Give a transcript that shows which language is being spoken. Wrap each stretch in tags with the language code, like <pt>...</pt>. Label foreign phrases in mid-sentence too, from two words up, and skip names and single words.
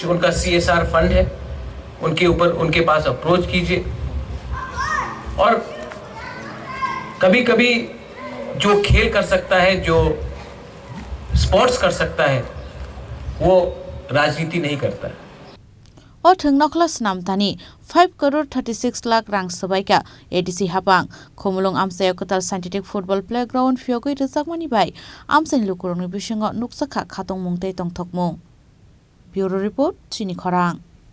<hi>उनका CSR फंड है, उनके पास अप्रोच कीजिए। और कभी कभी जो खेल कर सकता है, जो स्पोर्ट्स कर सकता है, वो राजनीति नहीं करता है।</hi> <trp>और ठंगनखला स्नामतानी 5 करोड़ 36 लाख रां सबाइका ADC हापां खोमलुंग आमसायाव कताल</trp> <en>scientific football playground</en> <trp>फियोगै रजाकमानि बाय आमसानि लुकुरंनि बिसिङाव नुकसाखा खातं मुंतै तंथकमुं।</trp> <en>bureau report</en> <trp>चिनि खरां।</trp>